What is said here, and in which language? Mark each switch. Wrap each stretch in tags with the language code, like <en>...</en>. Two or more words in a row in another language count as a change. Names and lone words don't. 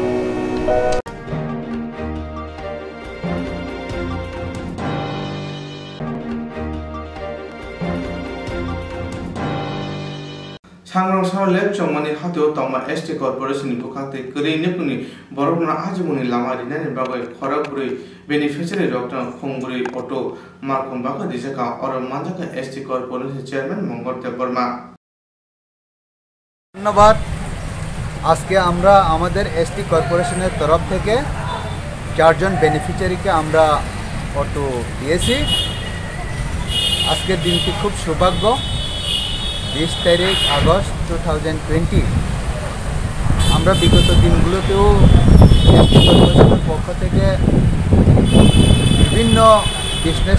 <trp>Swrangchati lab chongmani hatio tongma ST corporation ni bukhate kri nepuni borokna ajimuni lama rinani bagai khoraguri beneficiary doctor khongguri auto markom baka dijaka or manjaka ST corporation chairman মঙ্গল দেববর্মা</trp> <bn>ধন্যবাদ আজকে আমরা আমাদের এসটি কর্পোরেশনের তরফ থেকে 4 জন বেনিফিশিয়ারিকে আমরা অটো দিয়েছি আজকের দিনটি খুব সৌভাগ্য 20 তারিখ আগস্ট 2020 আমরা বিগত দিনগুলোতেও এসটি কর্পোরেশনের পক্ষ থেকে বিভিন্ন বিজনেস</bn>